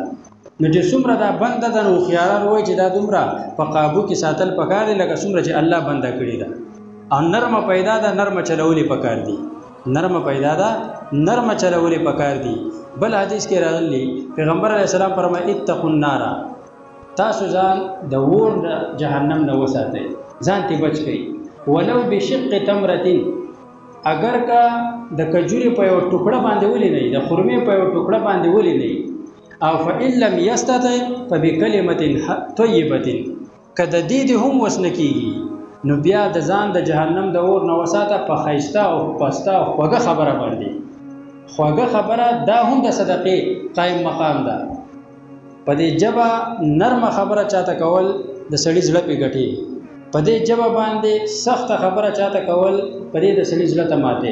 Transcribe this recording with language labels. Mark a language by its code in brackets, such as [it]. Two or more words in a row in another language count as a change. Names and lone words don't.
[ps] نو چې څومره دا بنده ده نو هوښیاران وایي چې دا دومره په قابو کې ساتل پکار دی لکه څومره چې الله بنده کړې ده. او نرمه پیدا ده، نرمه چلولې پکار دي، نرمه پیدا ده، نرمه چلولې پکار دي. بل حدیث کې راغلی پیغمبر [ar] علیه السلام [ps] فرمایي [ar] اتقوا النار، [ps] تاسو ځان د اور جهنم نه وساتئ، ځان ته بچ کړئ. [ar] ولو بشق تمرة، [ps] اگر کا د کجوري په یو ټوکړه باندې ولې نه، د خرمې په یو ټوکړه باندې ولې نه، او [ar] فإن لم يستطع فبكلمة طيبة، [ps] کده دې هم وس نه کېږي نو بیا د ځان د جهنم د اور نه وساته په ښایسته او پسته او خوږه خبره باندې. خوږه خبره دا هم د صدقې قایم مقام ده. په دې ژبه نرمه خبره چاته کول د سړي زړه پې ګټي، په دې ژبه باندې سخته خبره چاته کول په دې د سړي زړه ته ماتې.